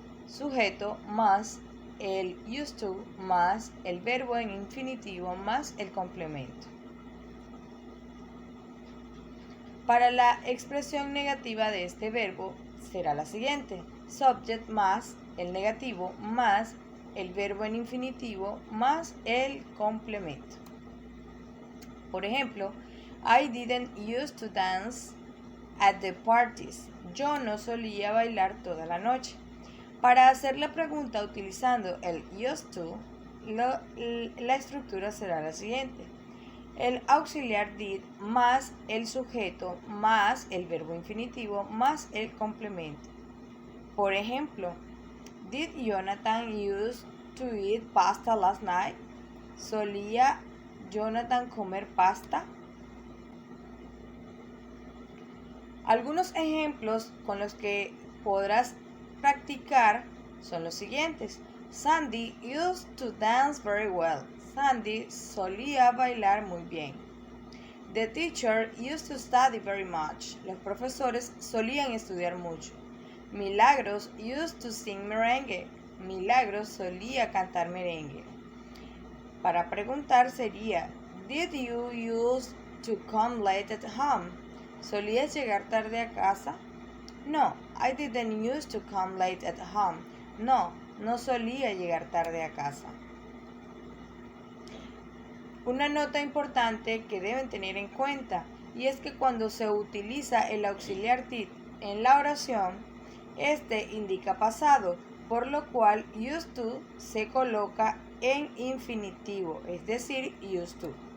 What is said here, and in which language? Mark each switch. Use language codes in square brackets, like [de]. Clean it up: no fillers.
[es] Sujeto más el used to más el verbo en infinitivo más el complemento. Para la expresión negativa de este verbo será la siguiente: subject más el negativo más el verbo en infinitivo más el complemento. Por ejemplo, [en] I didn't used to dance at the parties. [es] Yo no solía bailar toda la noche. Para hacer la pregunta utilizando el used to, la estructura será la siguiente: el auxiliar did más el sujeto más el verbo infinitivo más el complemento. Por ejemplo, [en] did Jonathan used to eat pasta last night? [es] ¿Solía Jonathan comer pasta? Algunos ejemplos con los que podrás practicar son los siguientes. [en] Sandy used to dance very well. [es] Sandy solía bailar muy bien. [en] The teacher used to study very much. [es] Los profesores solían estudiar mucho. [en] Milagros used to sing merengue. [es] Milagros solía cantar merengue. Para preguntar sería, [en] did you used to come late at home? [es] ¿Solías llegar tarde a casa? [en] No, I didn't used to come late at home. [es] No, no solía llegar tarde a casa. Una nota importante que deben tener en cuenta, y es que cuando se utiliza el auxiliar did en la oración, este indica pasado, por lo cual used to se coloca en infinitivo, es decir, used to.